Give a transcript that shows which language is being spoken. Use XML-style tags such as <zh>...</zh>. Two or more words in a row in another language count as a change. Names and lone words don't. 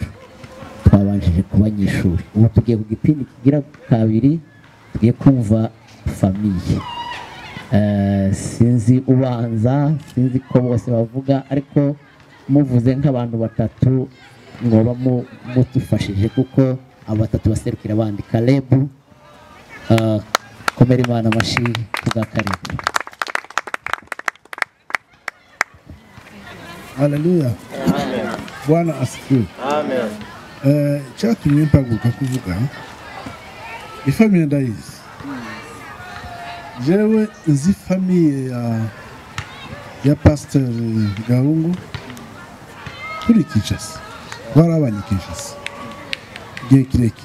<rn>Twabanjije ku banyeshuri, ubu tugiye ku gipindi kigira kabiri, tugiye kumva famiye. Sinzi ubanza, sinzi ko bose bavuga, ariko muvuze nk'abantu batatu mwoba mutufashije, kuko abo batatu baserukira abandi. Kalebu, komera Imana amashyi kubwa Kalebu. Haleluya.</rn> <sw>Bwana asifiwe.</sw> <rn>Amen. Cyatumye mpaguka kuvuga ifamiye ndayizi. Jewe nzi famiye ya Pastor Gahungu kuri Kinshasa. Barabanye Kinshasa. Gihe kirekire.</rn>